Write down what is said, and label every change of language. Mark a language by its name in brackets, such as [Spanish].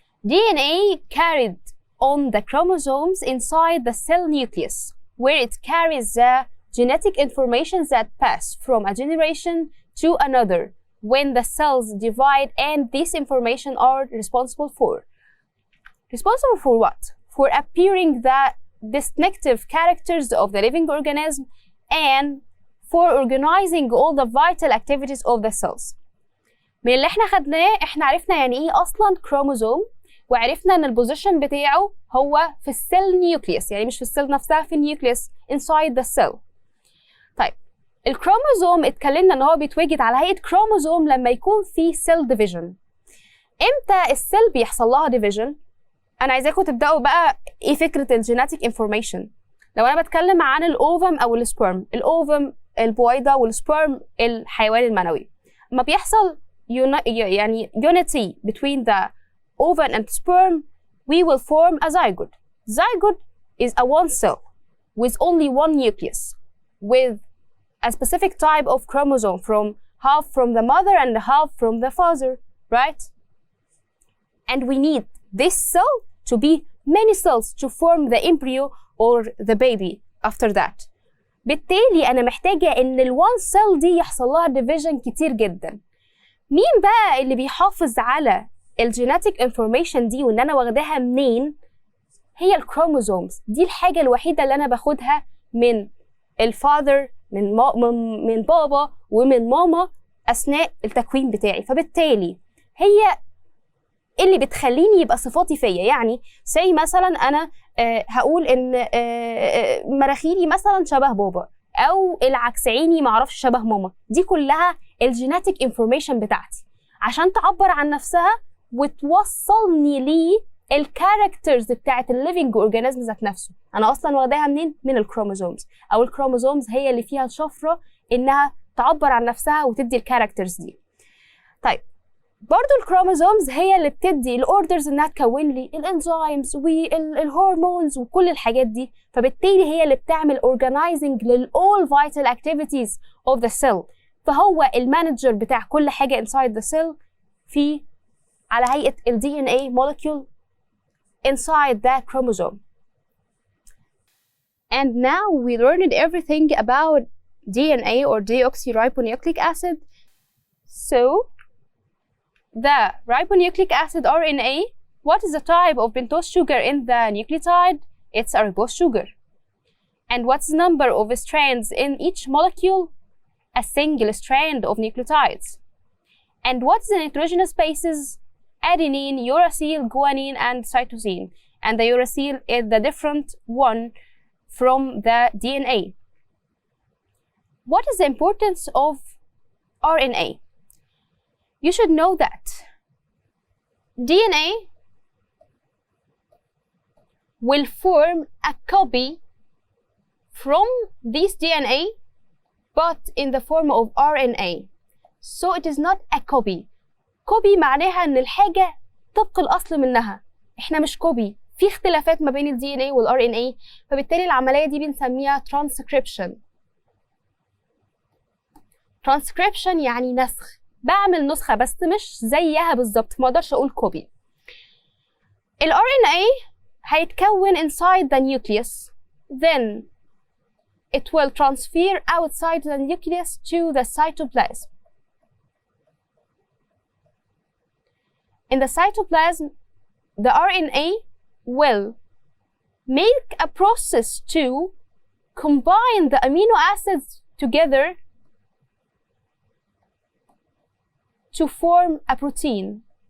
[English] DNA carried on the chromosomes inside the cell nucleus, where it carries the genetic information that pass from a generation to another when the cells divide, and this information are responsible for what? For appearing the distinctive characters of the living organism and for organizing all the vital activities of the cells. [Arabic] من اللي احنا خدناه احنا عرفنا يعني ايه اصلا كروموزوم، وعرفنا ان البوزيشن بتاعه هو في السيل نيوكليوس، يعني مش في السيل نفسها، في النيوكليوس [English] inside the cell. [Arabic] طيب الكروموزوم اتكلمنا ان هو بيتوجد على هيئة كروموزوم لما يكون في سيل ديفيجن. امتى السيل بيحصل لها ديفيجن؟ انا عايزاكم تبداوا بقى ايه فكرة الجيناتيك انفورميشن. لو انا بتكلم عن الاوفم او السبرم، الاوفم البويضة والسبرم الحيوان المنوي، لما بيحصل يعني [English] unity between the ovum and sperm, we will form a zygote. Zygote is a one cell with only one nucleus with a specific type of chromosome, from half from the mother and half from the father, right? And we need this cell to be many cells to form the embryo or the baby after that. [Arabic] بالتالي أنا محتاجة إن الوان سيل دي يحصل لها ديفيجن كتير جدا. مين بقى اللي بيحافظ على الجيناتيك انفورميشن دي وإن أنا واخداها منين؟ هي الكروموزومز. دي الحاجة الوحيدة اللي أنا باخدها من الفاذر، من بابا ومن ماما أثناء التكوين بتاعي. فبالتالي هي اللي بتخليني يبقى صفاتي فيا. يعني زي مثلا أنا هقول إن مراخيري مثلا شبه بابا، أو العكس عيني معرفش شبه ماما. دي كلها الجيناتيك انفورميشن بتاعتي عشان تعبر عن نفسها وتوصلني للكاركترز بتاعت الليفينج اورجانيزم ذات نفسه. أنا أصلا واخداها منين؟ من الكروموزومز، أو الكروموزومز هي اللي فيها الشفرة إنها تعبر عن نفسها وتدي الكاركترز دي. طيب برضو الكروموزومز هي اللي بتدي الاوردرز انها تكون لي الانزيمز والهرمونز وكل الحاجات دي. فبالتالي هي اللي بتعمل [English] organizing للall vital activities of the cell. [Arabic] فهو المانجر بتاع كل حاجة [English] inside the cell [Arabic] في على هيئة ال [English] DNA molecule inside the chromosome. And now we learned everything about DNA or deoxyribonucleic acid. So the ribonucleic acid RNA, what is the type of pentose sugar in the nucleotide? It's a ribose sugar. And what's the number of strands in each molecule? A single strand of nucleotides. And what's the nitrogenous bases? Adenine, uracil, guanine, and cytosine. And the uracil is the different one from the DNA. What is the importance of RNA? You should know that DNA will form a copy from this DNA but in the form of RNA. So it is not a copy. [Arabic] copy معناها ان الحاجة طبق الأصل منها. احنا مش copy. في اختلافات ما بين ال DNA وال RNA، فبالتالي العملية دي بنسميها transcription. transcription يعني نسخ. بعمل نسخة بس مش زيها بالظبط، ما اقدرش اقول copy. ال RNA هيتكون [English] inside the nucleus. Then it will transfer outside the nucleus to the cytoplasm. In the cytoplasm, the RNA will make a process to combine the amino acids together to form a protein.